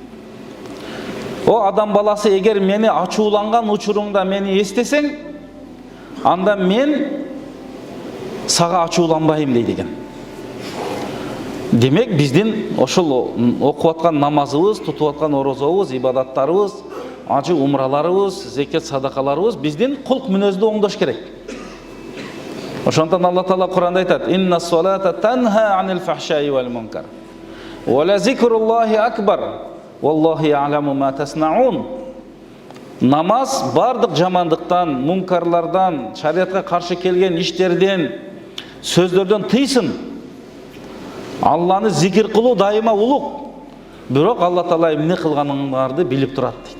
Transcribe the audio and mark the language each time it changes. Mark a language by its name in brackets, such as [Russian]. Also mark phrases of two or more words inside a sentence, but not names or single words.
[Kyrgyz] О адам баласы, эгер мени ачууланган учуруңда мени эстесең, анда мен сага ачууланбайм дейт экен. Демек биздин ошол окуп аткан намазыбыз, тутуп аткан орозобуз, ибадаттарыбыз, ажы умраларыбыз, зекет садакаларыбыз биздин кулк мүнөздү оңдош керек. Ошондон Алла Таала Куранда айтат: [Arabic] "إن الصلاة تنهى عن الفحشاء والمنكر. ولذكر الله أكبر. والله يعلم ما تصنعون." [Kyrgyz] Намаз бардык жамандыктан, мункарлардан, шариатка каршы келген иштерден, сөздөрдөн тыйсын. Алланы зикир кылуу дайыма улук. Бирок Алла Таала эмне кылганыңарды билип турат дейт.